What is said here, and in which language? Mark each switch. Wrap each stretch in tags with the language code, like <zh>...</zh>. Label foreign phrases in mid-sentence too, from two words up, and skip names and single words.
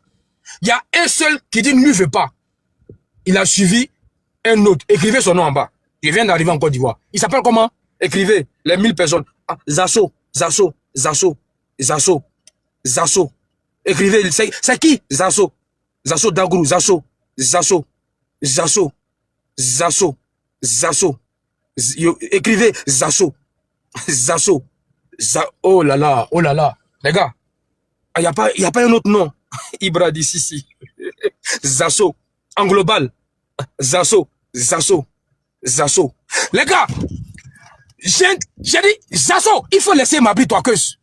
<fr>Il y a un seul qui dit ne lui veut pas. Il a suivi un autre. Écrivez son nom en bas. Je viens d'arriver en Côte d'Ivoire. Il s'appelle comment? Écrivez les 1000 personnes. Ah, Zasso, Zasso, Zasso, Zasso, Zasso. Écrivez, c'est qui? Zasso. Zasso Dagrou, Zasso, Zasso, Zasso, Zasso, Zasso. Écrivez Zasso, Zasso, oh là là, oh là là. Les gars, il n'y a pas un autre nom. Ibra d'ici, si. Zasso, en global. Zasso, Zasso, Zasso. Les gars, j'ai dit, Zasso, il faut laisser Mabri Touakeus.</fr>